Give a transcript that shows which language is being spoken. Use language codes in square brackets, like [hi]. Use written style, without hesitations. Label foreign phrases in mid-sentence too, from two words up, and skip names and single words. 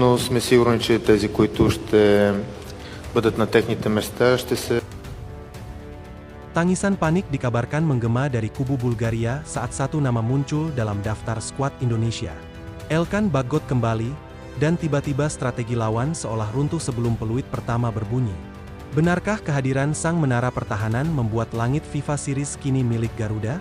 [bg] сме сигурни, че тези, които ще бъдат на техните места, ще се. [id] Tangisan panik dikabarkan menggema dari kubu Bulgaria saat satu nama muncul dalam daftar skuad Indonesia. Elkan Bagot kembali, dan tiba-tiba strategi lawan seolah runtuh sebelum peluit pertama berbunyi. Benarkah kehadiran sang menara pertahanan membuat langit FIFA Series kini milik Garuda?